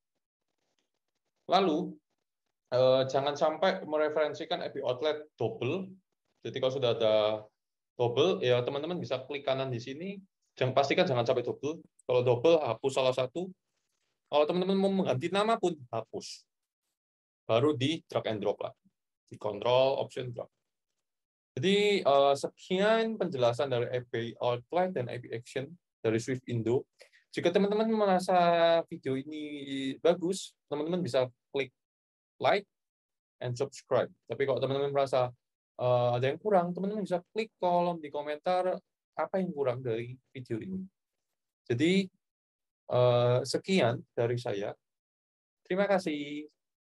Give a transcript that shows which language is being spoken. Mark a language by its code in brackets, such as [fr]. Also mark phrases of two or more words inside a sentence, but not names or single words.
[id] Lalu jangan sampai mereferensikan IP outlet double. Jadi kalau sudah ada double, ya teman-teman bisa klik kanan di sini. Pastikan jangan sampai double. Kalau double, hapus salah satu. Kalau teman-teman mau mengganti nama pun hapus. Baru di [en] drag and drop [id] lah. Di control, option, drag. Jadi sekian penjelasan dari IP outlet dan IP action dari Swift Indo. Jika teman-teman merasa video ini bagus, teman-teman bisa klik [en] like and subscribe. [id] Tapi kalau teman-teman merasa ada yang kurang, teman-teman bisa klik kolom di komentar apa yang kurang dari video ini. Jadi sekian dari saya. Terima kasih.